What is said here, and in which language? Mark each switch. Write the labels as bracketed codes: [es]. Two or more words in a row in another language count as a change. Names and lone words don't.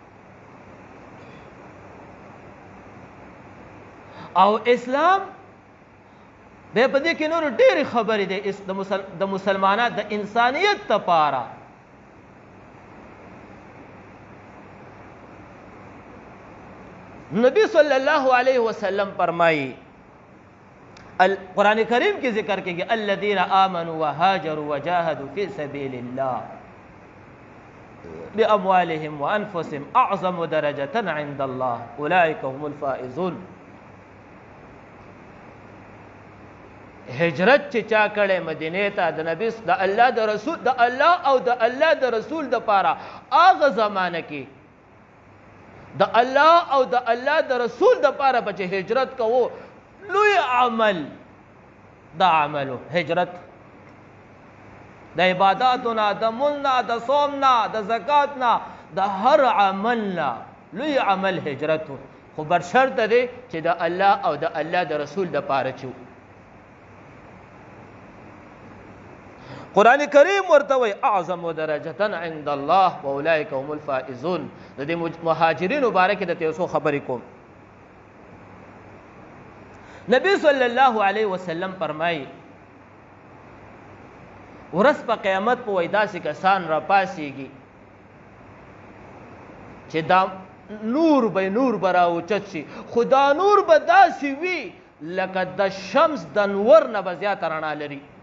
[ps] او اسلام بیا په دې کې نور ډېرې خبرې دی د مسلمانانو د انسانیت لپاره. نبی [ar] صلی الله علیه وسلم [ps] فرمایي قرآن کریم کې ذکر کېږي [ar] الذین آمنوا وهاجروا وجاهدوا فی سبیل الله بأموالهم وأنفسهم أعظم درجة عند الله أولئك هم الفائزون. [ps] هجرت چې چا کړی مدینې ته د نبی د الله د رسول د الله او د الله د رسول دپاره هغه زمانه کې د الله او د الله د رسول دپاره به چې هجرت کوو لوی عمل دا عملو هجرت د عباداتو نه د مونځ نه د صوم نه د زکات نه د هر عمل نه لوی عمل هجرت خو بر شرط دی چې د الله او د الله د رسول دپاره چې قرآن کریم ورته وایي [ar] اعظم درجة عند الله واولئک هم الفائزون. [ps] د دې مهاجرینو باره کې درته یو څو خبرې کوم. نبی [ar] صلی الله علیه وسلم [ps] فرمایي ورځ په قیامت په وایي داسې کسان راپاسېږي چې دا نور به راوچت شي خو دا نور به داسې وي لکه د شمس د نور نه به زیاته رڼا لري.